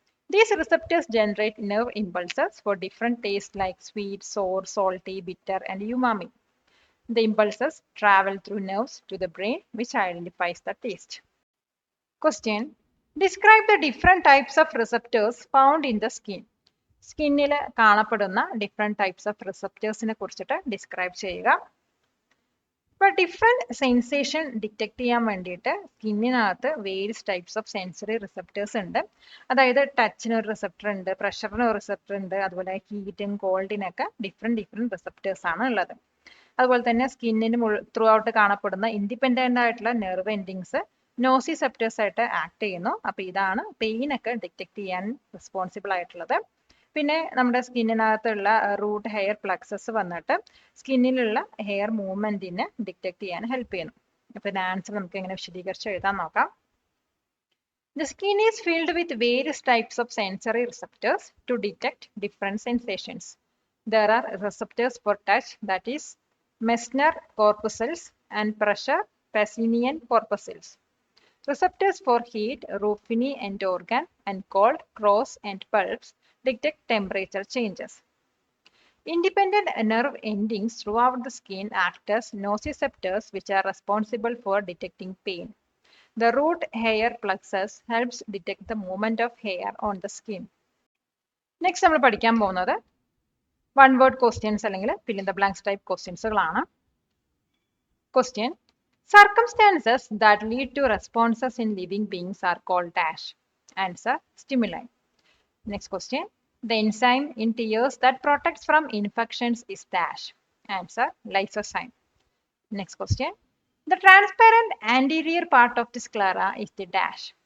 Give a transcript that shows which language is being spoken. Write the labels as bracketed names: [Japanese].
[English] These receptors generate nerve impulses for different tastes like sweet, sour, salty, bitter, and umami. The impulses travel through nerves to the brain, which identifies the taste. Question: Describe the different types of receptors found in the skin. [Malayalam] സ്കിന്നിൽ കാണപ്പെടുന്ന different types of റിസപ്റ്റേഴ്സിനെ കുറിച്ചിട്ട് describe ചെയ്യുക. ഇപ്പോൾ different sensation detect ചെയ്യാൻ വേണ്ടിയിട്ട് സ്കിന്നിനകത്ത് various types of sensory receptors ഉണ്ട്. അതായത് ടച്ചിന് ഒരു റിസപ്റ്റർ ഉണ്ട്, പ്രഷറിന് ഒരു റിസപ്റ്റർ ഉണ്ട്, അതുപോലെ ഹീറ്റും കോൾഡിനൊക്കെ ഡിഫറെൻറ്റ് റിസപ്റ്റേഴ്സ് ആണ് ഉള്ളത്. അതുപോലെ തന്നെ സ്കിന്നിന് ത്രൂ ഔട്ട് കാണപ്പെടുന്ന ഇൻഡിപെൻഡൻ്റ് ആയിട്ടുള്ള നെർവ് എൻഡിങ്സ് നോസിസെപ്റ്റേഴ്സ് ആയിട്ട് ആക്ട് ചെയ്യുന്നു. അപ്പോൾ ഇതാണ് പെയിനൊക്കെ ഡിറ്റക്ട് ചെയ്യാൻ റെസ്പോൺസിബിൾ ആയിട്ടുള്ളത്. പിന്നെ നമ്മുടെ സ്കിന്നിനകത്തുള്ള റൂട്ട് ഹെയർ പ്ലക്സസ് വന്നിട്ട് സ്കിന്നിലുള്ള ഹെയർ മൂവ്മെന്റിനെ ഡിറ്റക്ട് ചെയ്യാൻ ഹെൽപ്പ് ചെയ്യുന്നു. അപ്പം ആൻസർ നമുക്ക് എങ്ങനെ വിശദീകരിച്ച് എഴുതാൻ നോക്കാം. [English] The skin is filled with various types of sensory receptors to detect different sensations. There are receptors for touch, that is Meissner corpuscles, and pressure, Pacinian corpuscles. Receptors for heat, Ruffini end organ, and cold, Cross and pulps detect temperature changes. Independent nerve endings throughout the skin act as nociceptors, which are responsible for detecting pain. The root hair plexus helps detect the movement of hair on the skin. [Malayalam] Next നമ്മൾ പഠിക്കാൻ പോകുന്നത് one word questions അല്ലെങ്കിൽ [English] fill in the blanks type [Malayalam] ക്വസ്റ്റ്യൻസുകളാണ്. [English] Question: Circumstances that lead to responses in living beings are called dash. Answer: stimuli. Next question: The enzyme in tears that protects from infections is dash. Answer: lysozyme. Next question: The transparent anterior part of the sclera is the dash.